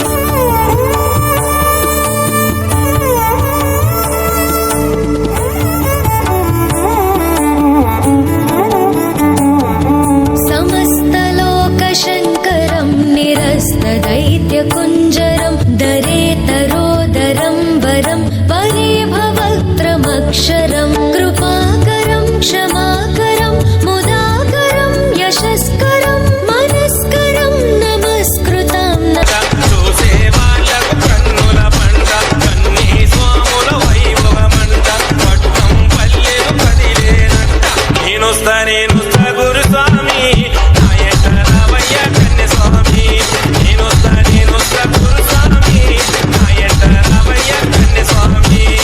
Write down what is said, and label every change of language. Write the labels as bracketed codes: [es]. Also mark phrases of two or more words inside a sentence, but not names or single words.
[sa] समस्तलोकशङ्करं निरस्तदैत्यकुञ्जरं दरेतरोदरं वरं परे भवक्त्रमक्षरं कृपाकरं क्षमाकरं मुदाकरं यशस्करं मनस्करं नमस्कृतं [te] చూసేవాళ్ళకు కన్నుల పంట కన్నీ స్వాముల వైభవమంట పట్టం పల్లెలు కదిలేనంట నేనొస్తా గురుస్వామి నాయక రావయ్య కన్య స్వామి నేనొస్తా గురుస్వామి నాయక రావయ్య కన్య స్వామి